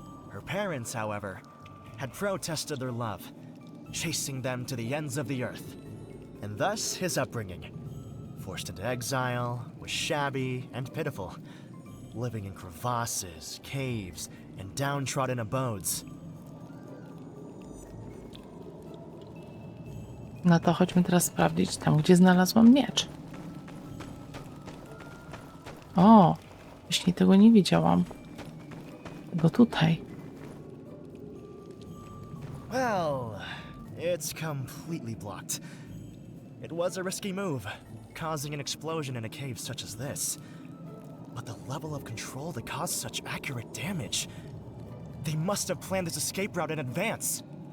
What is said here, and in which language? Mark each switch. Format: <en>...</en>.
<en>Her parents, however, had protested their love, chasing them to the ends of the earth. And thus his upbringing. Forced into exile, was shabby and pitiful, living in crevasses, caves, and downtrodden abodes.</en> <pl>No to chodźmy teraz sprawdzić tam, gdzie znalazłam miecz. O, wcześniej tego nie widziałam. Tego tutaj.</pl> <en>Well, it's completely blocked. It was a risky move, causing an explosion in a cave such as this. But the level of control to cause such accurate damage. They must have planned this escape route in advance.</en>